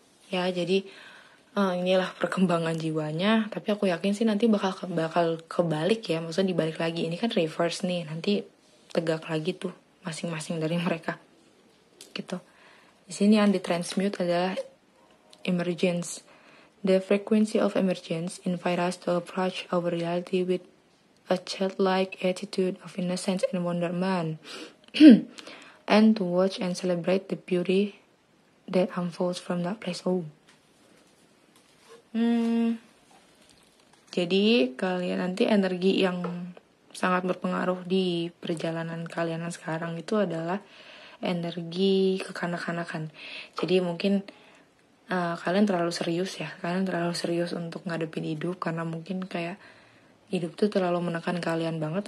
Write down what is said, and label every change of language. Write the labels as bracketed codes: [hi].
[id] Ya jadi inilah perkembangan jiwanya. Tapi aku yakin sih nanti bakal kebalik ya. Maksudnya dibalik lagi. Ini kan reverse nih. Nanti tegak lagi tuh masing-masing dari mereka. Gitu. Di sini yang ditransmute adalah emergence. [en] The frequency of emergence invite us to approach our reality with a childlike attitude of innocence and wonderment, and to watch and celebrate the beauty that unfolds from that place. [id] Jadi kalian nanti energi yang sangat berpengaruh di perjalanan kalian sekarang itu adalah energi kekanak-kanakan. Jadi mungkin kalian terlalu serius ya. Kalian terlalu serius untuk ngadepin hidup, karena mungkin kayak hidup tuh terlalu menekan kalian banget.